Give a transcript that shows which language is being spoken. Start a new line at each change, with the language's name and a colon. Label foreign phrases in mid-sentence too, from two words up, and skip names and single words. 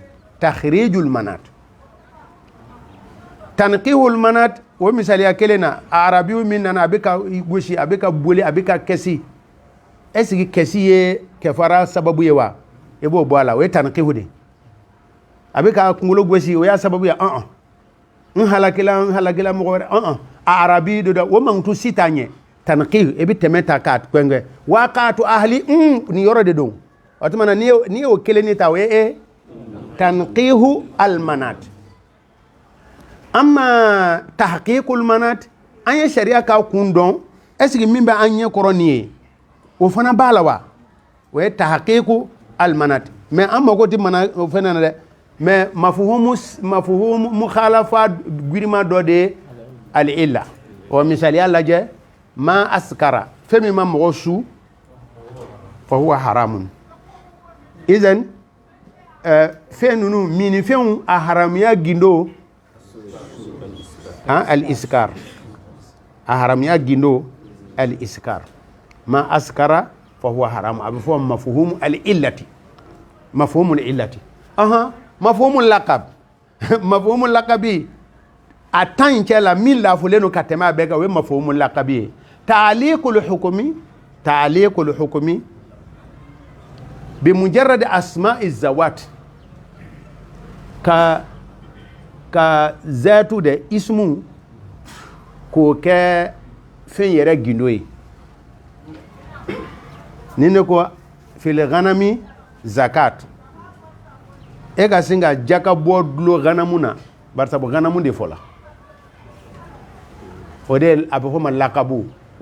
Arabic: تنقيح المناط
Bambara: o misaliya kelen na arabiw min nana a bɛ ka gosi a bɛ ka boli a bɛ ka kɛsi
French: est ce que
Bambara: kɛsi ye kɛfara sababu ye wa i b'o bɔ a la o ye tanqihu de a bɛ ka kunkolo gosi o y'a sababu ye n halakila mɔgɔ wɛrɛ a arabi do da o mankutu si t'a ɲɛ tanqih i bɛ tɛmɛ ta k'a kwɛngɛ waqatu ahli nin yɔrɔ de don o tuma na n'i y'o kelen ni ta o ye
Arabic: تنقيح المناط
Bambara: amma
Arabic: تحقيق المناط
Bambara: an ye sariya ka kun dɔn
French: est ce que
Bambara: min bɛ an ɲɛ kɔrɔ nin ye o fana b'a la wa o ye
Arabic: تحقيق المناط
Bambara: mais an mago tɛ mana o fɛnɛ na dɛ mais
Arabic: مفهوم المخالفة
Bambara: girima dɔ de ye al-illa o misaliya lajɛ
Arabic: ما أسكر
Bambara: fɛn min ma mɔgɔ su
Arabic: فهو حرام إذن
Bambara: fɛn ninnu minifɛnw a haramuya gindo al-iskar a haramuya gindo
Arabic: الإسكار ما أسكر فهو حرام
Bambara: a bɛ fɔ
Arabic: مفهوم العلة مفهوم لقب مفهوم اللقب
Bambara: a tan in cɛ la min lafulen don ka tɛmɛ a bɛɛ kan o ye
Arabic: مفهوم اللقب
Bambara: ye ta'liqul
Arabic: الحكم بمجرد أسماء الذوات
Bambara: ka zatu de ismu k'o kɛ fɛn yɛrɛ gindo ye ni ne ko
Arabic: في الغنم زكاة
Bambara: e ka sin ka jaka bɔ dulo ghanamu na barisa ghanamu de fɔla o de a bɛ fɔ
Arabic: ما لقب
Bambara: o